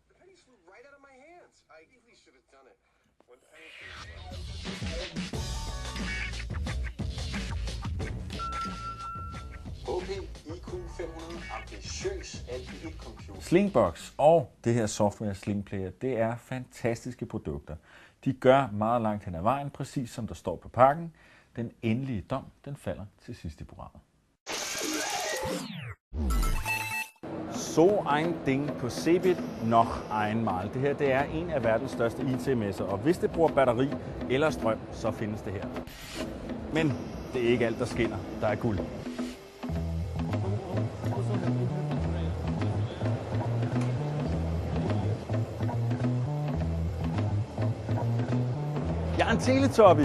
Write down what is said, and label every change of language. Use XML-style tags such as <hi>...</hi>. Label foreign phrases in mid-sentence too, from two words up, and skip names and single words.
<da>Slingbox og det her software Sling-player, det er fantastiske produkter. De gør meget langt hen ad vejen, præcis som der står på pakken. Den endelige dom, den falder til sidst i programmet.</da> <de>So ein Ding på Cebit noch einmal.</de> <da>Det her det er en af verdens største IT-messer, og hvis det bruger batteri eller strøm, så findes det her. Men det er ikke alt, der skinner. Der er guld. Jeg er en teletubby.</da>